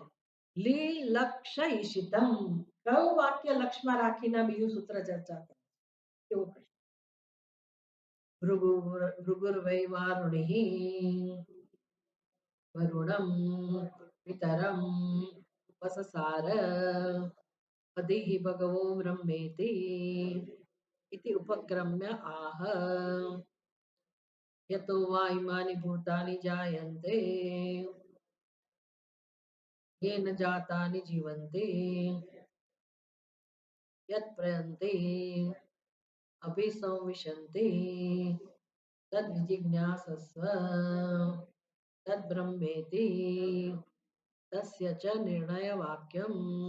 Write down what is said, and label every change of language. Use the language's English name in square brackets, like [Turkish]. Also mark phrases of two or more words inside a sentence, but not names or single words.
[Gujarati] લીલક્ષયિષિતમ, કયું વાક્ય લક્ષમાં રાખીને બીજું સૂત્ર ચર્ચા કરે? એવો પ્રશ્ન. [Sanskrit] ભૃગુર્વૈ વારુણિઃ વરુણમ પિતરમ ઉપસસાર અધિઃ ભગવો બ્રહ્મેતિ इति उपक्रम्य आह यतो वा इमानि भूतानि जायन्ते येन जातानि जीवन्ति यत् प्रयन्ति अभिसंविशन्ति तद्विजिज्ञासस्व तद्ब्रह्मेति तस्य च निर्णयवाक्यम्.